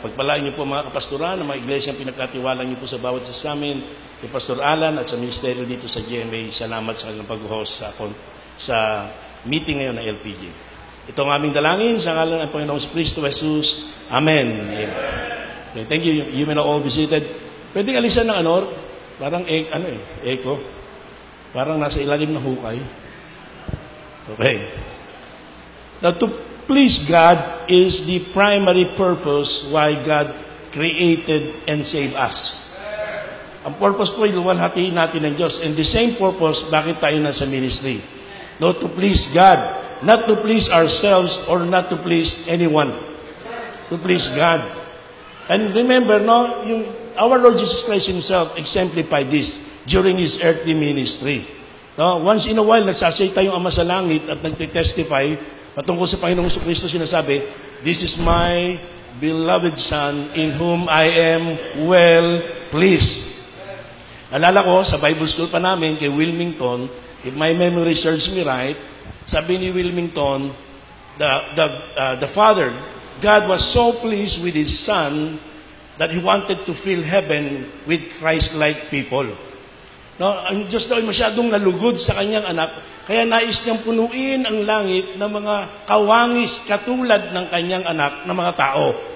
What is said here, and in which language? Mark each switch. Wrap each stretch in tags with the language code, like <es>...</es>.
<tl>Pagpalaan niyo po mga kapastoran, ng mga iglesia ang pinagkatiwalaan niyo po sa bawat isa sa amin, ni Pastor Alan at sa ministeryo dito sa GMA. Salamat sa kanilang pag-host sa meeting ngayon ng LPG. Ito ang aming dalangin sa ngalan ng Panginoong Kristo Jesus.</tl> <en>Amen. Amen. Okay, thank you. You may now all be seated.</en> <tl>Pwede alisan ng parang echo. Parang nasa ilalim ng hukay. Okay.</tl> <en>Now, to please God is the primary purpose why God created and saved us.</en> <tl>Ang purpose po ay luwalhatiin natin ng Diyos.</tl> <en>And the same purpose,</en> <tl>bakit tayo nasa ministry?</tl> <en>No, to please God. Not to please ourselves or not to please anyone. To please God. And remember, our Lord Jesus Christ Himself exemplified this during His earthly ministry.</en> <tl>No?</tl> <en>Once in a while,</en> <tl>nagsasayta yung Ama sa langit at nagtitestify patungkol sa Panginoong Kristo, sinasabi,</tl> <en>"This is my beloved Son in whom I am well pleased."</en> <tl>Alala ko, sa Bible school pa namin, kay Wilmington,</tl> <en>if my memory serves me right,</en> <tl>sabi ni Wilmington,</tl> <en>the Father, God was so pleased with His Son that He wanted to fill heaven with Christ-like people.</en> <tl>No, ang Diyos daw ay masyadong nalugod sa kanyang anak, kaya nais niyang punuin ang langit ng mga kawangis katulad ng kanyang anak na mga tao.</tl>